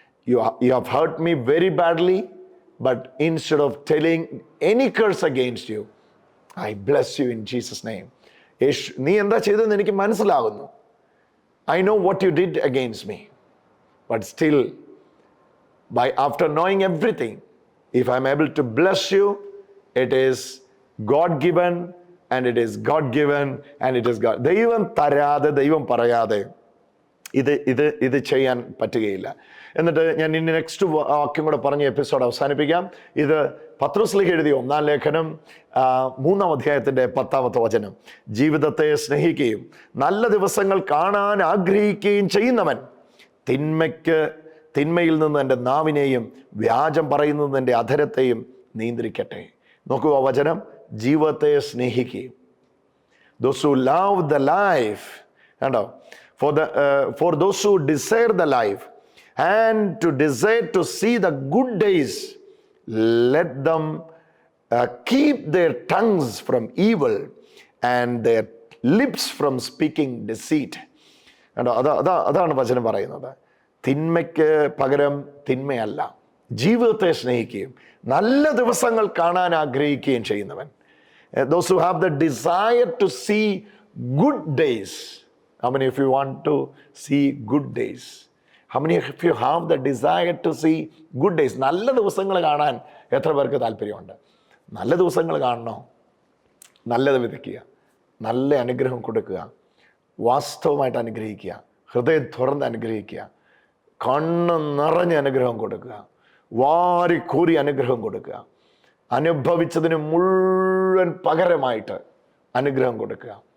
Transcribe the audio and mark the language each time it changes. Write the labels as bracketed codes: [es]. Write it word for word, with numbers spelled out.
[en] You ha- you have hurt me very badly, but instead of telling any curse against you, I bless you in Jesus' name. [ml] യേശു, നീ എന്താ ചെയ്തതെന്ന് എനിക്ക് മനസ്സിലാകുന്നു. [en] I know what you did against me. But still, by after knowing everything, if I'm able to bless you, it is God given and it is God given and it is God. [ml] ദൈവം തരാതെ ദൈവം പറയാതെ ഇത് ഇത് ഇത് ചെയ്യാൻ പറ്റുകയില്ല. എന്നിട്ട് ഞാൻ ഇനി നെക്സ്റ്റ് വാക്യം കൂടെ പറഞ്ഞ് എപ്പിസോഡ് അവസാനിപ്പിക്കാം. ഇത് പത്രോസ്ലീഹ എഴുതിയ ഒന്നാം ലേഖനം മൂന്നാം അധ്യായത്തിൻ്റെ പത്താമത്തെ വചനം. ജീവിതത്തെ സ്നേഹിക്കുകയും നല്ല ദിവസങ്ങൾ കാണാൻ ആഗ്രഹിക്കുകയും ചെയ്യുന്നവൻ തിന്മയ്ക്ക് തിന്മയിൽ നിന്ന് എൻ്റെ നാവിനെയും വ്യാജം പറയുന്നത് എൻ്റെ അധരത്തെയും നിയന്ത്രിക്കട്ടെ. നോക്കുക വചനം, ജീവിതത്തെ സ്നേഹിക്കുകയും [en] those who love the life and for the uh, for those who desire the life and to desire to see the good days, let them uh, keep their tongues from evil and their lips from speaking deceit. [ml] കണ്ടോ, അതാ അതാ അതാണ് വചനം പറയുന്നത്. തിന്മയ്ക്ക് പകരം തിന്മയല്ല, ജീവിതത്തെ സ്നേഹിക്കുകയും നല്ല ദിവസങ്ങൾ കാണാൻ ആഗ്രഹിക്കുകയും ചെയ്യുന്നവൻ. [en] Uh, those who have the desire to see good days. How many of you want to see good days? How many of you have the desire to see good days? [ml] നല്ല ദിവസങ്ങൾ കാണാൻ എത്ര പേർക്ക് താല്പര്യമുണ്ട്? നല്ല ദിവസങ്ങൾ കാണണോ? നല്ലത് വിതയ്ക്കുക, നല്ല അനുഗ്രഹം കൊടുക്കുക, വാസ്തവമായിട്ട് അനുഗ്രഹിക്കുക, ഹൃദയം തുറന്ന് അനുഗ്രഹിക്കുക, കണ്ണ് നിറഞ്ഞ് അനുഗ്രഹം കൊടുക്കുക, വാരിക്കൂറി അനുഗ്രഹം കൊടുക്കുക, അനുഭവിച്ചതിന് മുഴുവൻ പകരമായിട്ട് അനുഗ്രഹം കൊടുക്കുക.